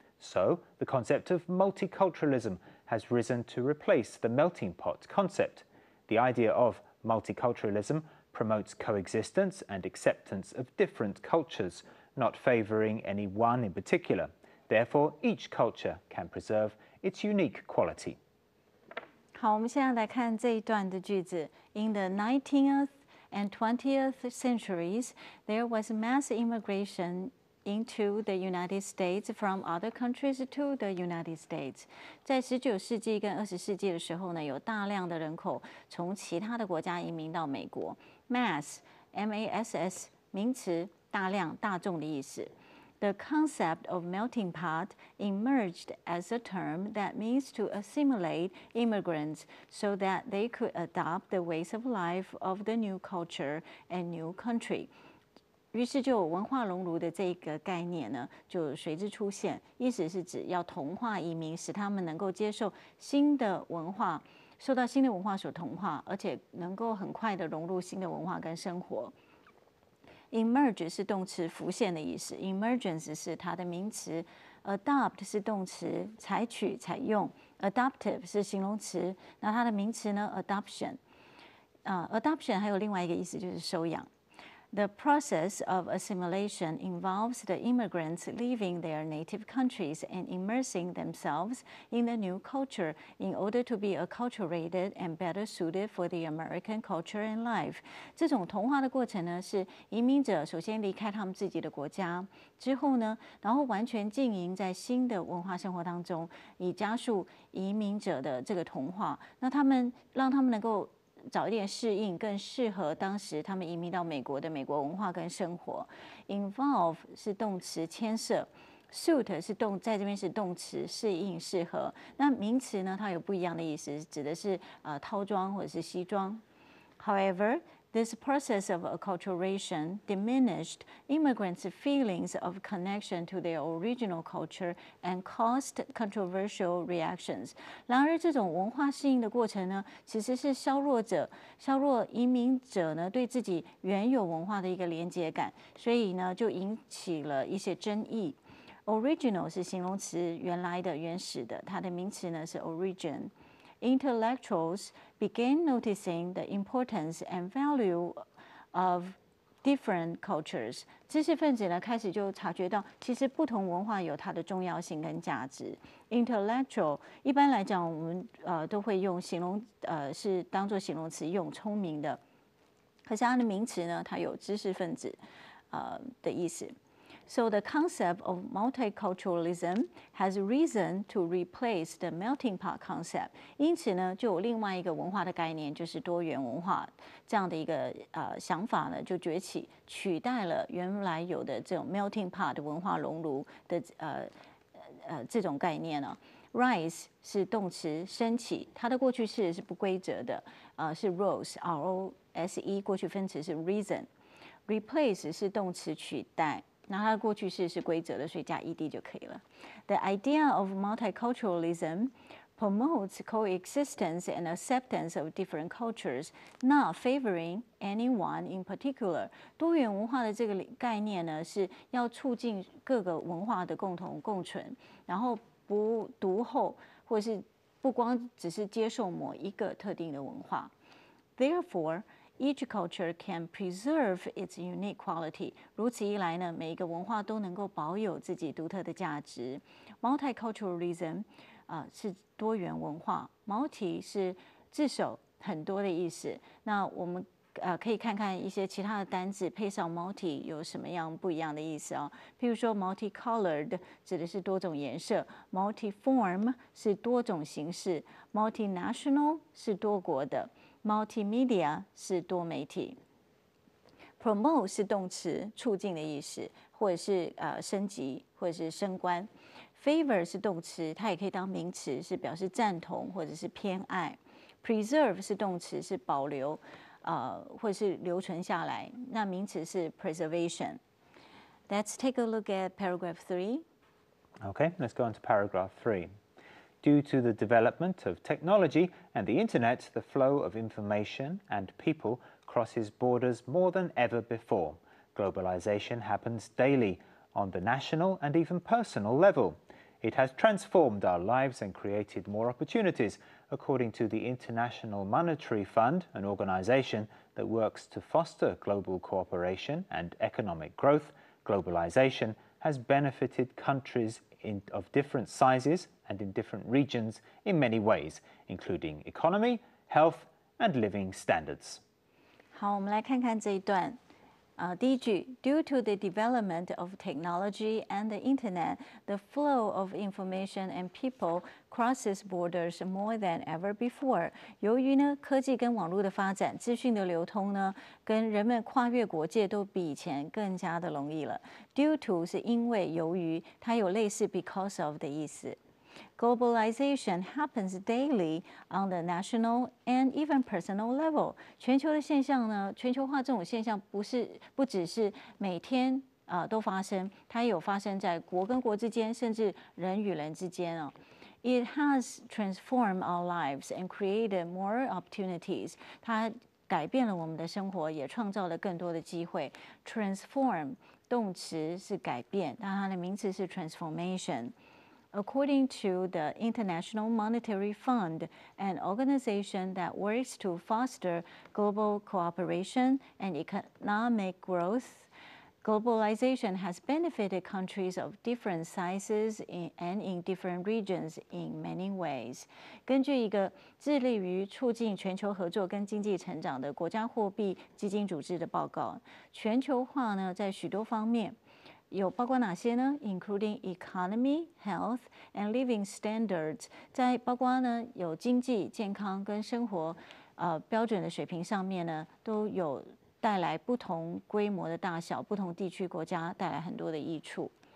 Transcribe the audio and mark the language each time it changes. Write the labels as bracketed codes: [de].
[en] So, the concept of multiculturalism has risen to replace the melting pot concept. The idea of multiculturalism promotes coexistence and acceptance of different cultures, not favoring any one in particular. Therefore, each culture can preserve its unique quality. [zh] 好，我们现在来看这一段的句子。 [en] In the 19th and 20th centuries, there was mass immigration into the United States from other countries to the United States. [zh] 在19世纪跟20世纪的时候呢，有大量的人口从其他的国家移民到美国。 Mass, M-A-S-S 名词，大量、大众的意思。 [en] The concept of melting pot emerged as a term that means to assimilate immigrants so that they could adopt the ways of life of the new culture and new country. [zh] 于是就有文化熔炉的这个概念呢，就随之出现。意思是指要同化移民，使他们能够接受新的文化，受到新的文化所同化，而且能够很快的融入新的文化跟生活。 Emerge 是动词浮现的意思 ，emergence 是它的名词 ，adopt 是动词采取、采用。 adoptive 是形容词，那它的名词呢 adoption。adoption 还有另外一个意思就是收养。 [en] The process of assimilation involves the immigrants leaving their native countries and immersing themselves in the new culture in order to be acculturated and better suited for the American culture and life. [zh] 这种同化的过程呢，是移民者首先离开他们自己的国家，之后呢，然后完全经营在新的文化生活当中，以加速移民者的这个同化。那让他们能够早一点适应，更适合当时他们移民到美国的美国文化跟生活。 Involve 是动词牵涉 ，suit 是在这边是动词适应适合。那名词呢，它有不一样的意思，指的是套装或者是西装。 [en] However, this process of acculturation diminished immigrants' feelings of connection to their original culture and caused controversial reactions. [zh] 然而，这种文化适应的过程呢，其实是削弱移民者呢对自己原有文化的一个连结感，所以呢就引起了一些争议。 [en] Original [zh] 是形容词，原来的、原始的，它的名词呢是 [en] origin。Intellectuals began noticing the importance and value of different cultures. [zh] 知识分子呢开始就察觉到，其实不同文化有它的重要性跟价值。 Intellectual 一般来讲，我们都会用是当做形容词用，聪明的。可是它的名词呢，它有知识分子的意思。 [en] So the concept of multiculturalism has risen to replace the melting pot concept. [zh] 因此呢，就有另外一个文化的概念，就是多元文化这样的一个想法呢，就崛起，取代了原来有的这种 melting pot 的文化熔炉的这种概念呢。 Rise 是动词升起，它的过去式是不规则的，是 rose，R-O-S-E， 过去分词是 reason。Replace 是动词取代。那它的过去式是规则的，所以加 ed 就可以了。 [en] The idea of multiculturalism promotes coexistence and acceptance of different cultures, not favoring anyone in particular. [zh] 多元文化的这个概念呢，是要促进各个文化的共同共存，然后不独厚，或是不光只是接受某一个特定的文化。 Therefore, each culture can preserve its unique quality. 如此一来呢，每一个文化都能够保有自己独特的价值。 Multiculturalism 是多元文化 ，multi 是字首很多的意思。那我们可以看看一些其他的单字配上 multi 有什么样不一样的意思啊？譬如说 multicolored 指的是多种颜色 ，multiform 是多种形式 ，multinational 是多国的。 Multimedia 是多媒体 ，promote 是动词，促进的意思，或者是升级或者是升官。 Favor 是动词，它也可以当名词，是表示赞同或者是偏爱。 Preserve 是动词，是保留或者是留存下来。那名词是 preservation。 [en] Let's take a look at paragraph 3. Okay, let's go on to paragraph 3. Due to the development of technology and the internet, the flow of information and people crosses borders more than ever before. Globalization happens daily on the national and even personal level. It has transformed our lives and created more opportunities, according to the International Monetary Fund, an organization that works to foster global cooperation and economic growth. Globalization has benefited countries of different sizes and in different regions in many ways, including economy, health, and living standards. [zh] 好，我们来看看这一段。第一句 [en] ，Due to the development of technology and the internet, the flow of information and people crosses borders more than ever before. [zh] 由于呢，科技跟网络的发展，资讯的流通呢，跟人们跨越国界都比以前更加的容易了。 Due to 是因为、由于，它有类似 because of 的意思。 [en] Globalization happens daily on the national and even personal level. [zh] 全球的现象呢，全球化这种现象不只是每天都发生，它也有发生在国跟国之间，甚至人与人之间哦。 [en] It has transformed our lives and created more opportunities. [zh] 它改变了我们的生活，也创造了更多的机会。 Transform 动词是改变，但它的名词是 transformation。 [en] According to the International Monetary Fund, an organization that works to foster global cooperation and economic growth, globalization has benefited countries of different sizes and in different regions in many ways. [zh] 根据一个致力于促进全球合作跟经济成长的国家货币基金组织的报告，全球化呢在许多方面有包括哪些呢 ？ [en] Including economy, health, and living standards， [zh] 在包括呢有经济、健康跟生活标准的水平上面呢，都有带来不同规模的大小、不同地区国家带来很多的益处。